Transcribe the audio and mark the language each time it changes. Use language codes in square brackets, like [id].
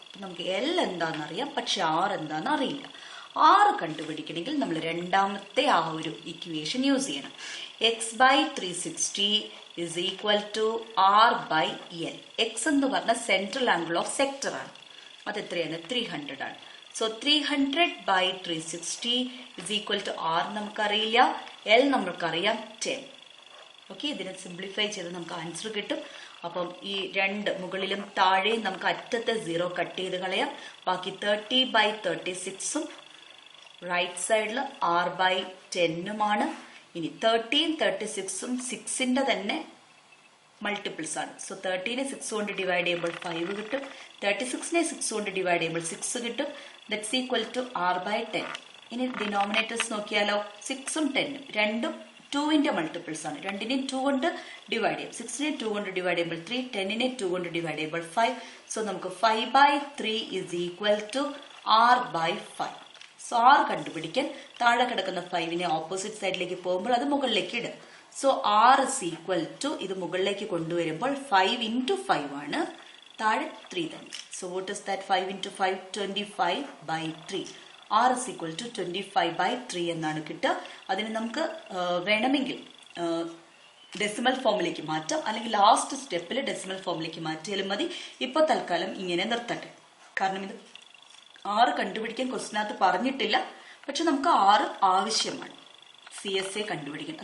[ml] നമുക്ക് എൽ എന്താണെന്നറിയാം, പക്ഷെ ആർ എന്താണെന്ന് അറിയില്ല. ആർ കണ്ടുപിടിക്കണമെങ്കിൽ നമ്മൾ രണ്ടാമത്തെ ആ ഒരു ഇക്വേഷൻ യൂസ് ചെയ്യണം. [en] x/360 is equal to r/l. [ml] x എന്ന് പറഞ്ഞ സെൻട്രൽ ആംഗിൾ ഓഫ് സെക്ടർ ആണ്. അത് എത്രയാണ്? 300 ആണ്. So [en] 300/360 is equal to r [ml] നമുക്കറിയില്ല, l നമ്മൾക്കറിയാം 10. ഓക്കെ, ഇതിനെ സിംപ്ലിഫൈ ചെയ്ത് നമുക്ക് ആൻസർ കിട്ടും. അപ്പം ഈ രണ്ട് മുകളിലും താഴെയും നമുക്ക് അറ്റത്തെ 0 കട്ട് ചെയ്ത് കളയാം. ബാക്കി 30/36ഉം റൈറ്റ് സൈഡിൽ r/10ഉമാണ്. ഇനി 13, 36ഉം 6ന്റെ തന്നെ മൾട്ടിപ്പിൾസ് ആണ്. സോ 13നെ 6 കൊണ്ട് ഡിവൈഡ് ചെയ്യുമ്പോൾ 5 കിട്ടും. 36നെ 6 കൊണ്ട് ഡിവൈഡ് ചെയ്യുമ്പോൾ 6 കിട്ടും. That's equal to r/10. ഇനി ഡിനോമിനേറ്റേഴ്സ് നോക്കിയാലോ? 6ഉം 10ഉം രണ്ടും 2ന്റെ മൾട്ടിപ്പിൾസ് ആണ്. രണ്ടിനെ 2 കൊണ്ട് ഡിവൈഡ് ചെയ്യും. 6നെ 2 കൊണ്ട് ഡിവൈഡ് ചെയ്യുമ്പോൾ 3, 10നെ 2 കൊണ്ട് ഡിവൈഡ് ചെയ്യുമ്പോൾ 5. സോ നമുക്ക് [en] 5/3 is equal to r/5. [ml] So r കണ്ടുപിടിക്കാൻ താഴെ കിടക്കുന്ന 5നെ ഓപ്പോസിറ്റ് സൈഡിലേക്ക് പോകുമ്പോൾ അത് മുകളിലേക്ക് ഇടുക. So [en] r is equal to [ml] ഇത് മുകളിലേക്ക് കൊണ്ടുവരുമ്പോൾ 5 into 5 ആണ്, താഴെ 3 തന്നെ. So [en] what is that? [ml] 5 into 5, 25/3. [en] r is equal to 25/3 [ml] എന്നാണ് കിട്ടുക. അതിന് നമുക്ക് വേണമെങ്കിൽ ഡെസിമൽ ഫോമിലേക്ക് മാറ്റാം, അല്ലെങ്കിൽ ലാസ്റ്റ് സ്റ്റെപ്പിൽ ഡെസിമൽ ഫോമിലേക്ക് മാറ്റിയാലും മതി. ഇപ്പോൾ തൽക്കാലം ഇങ്ങനെ നിർത്തട്ടെ, കാരണം ഇത് 6 കണ്ടുപിടിക്കാൻ ക്വസ്റ്റിനകത്ത് പറഞ്ഞിട്ടില്ല, പക്ഷെ നമുക്ക് 6 ആവശ്യമാണ് CSA കണ്ടുപിടിക്കാൻ.